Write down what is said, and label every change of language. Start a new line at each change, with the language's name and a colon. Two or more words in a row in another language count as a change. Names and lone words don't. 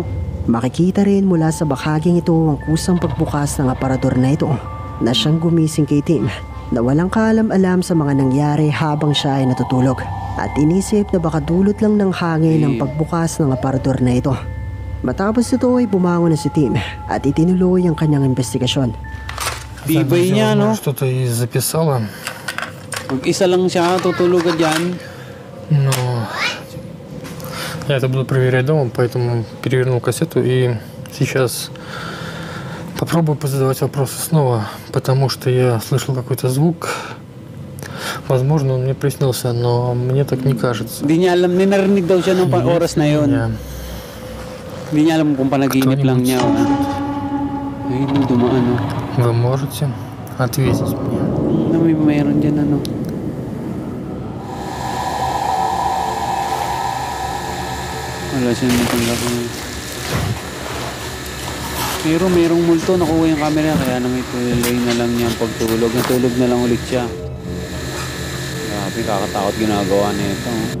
Filipino: Makikita rin mula sa bahaging ito ang kusang pagbukas ng aparador na ito na siyang gumising kay Tim na walang kaalam-alam sa mga nangyari habang siya ay natutulog at inisip na baka dulot lang ng hangin ang pagbukas ng aparador na ito. Matapos ito ay bumangon na si Tim at itinuloy ang kanyang investigasyon. Tibay niya, no?
Russian: Что-то и записала,
Filipino: Mag-isa lang siya, tutulog ka dyan.
Russian: но я это буду проверять дома, поэтому перевернул кассету и сейчас попробую позадавать вопросы снова, потому что я слышал какой-то звук. Возможно, он мне приснился, но мне так не кажется.
Filipino: Hindi niya alam, ninarinig daw siya nung oras na yun.
Russian: Я-
Filipino: Hindi niya alam kung panaginip lang niya. O. Ayun, dumaan, no?
Russian: Вы можете ответить мне?
Filipino: Na may mayroon dyan, ano? Wala siya natanggap na. Pero mayroong multo, nakuha yung camera, kaya nang ituloy na lang niya ang pagtulog. Natulog na lang ulit siya. Grabe, kakatakot ginagawa niya ito.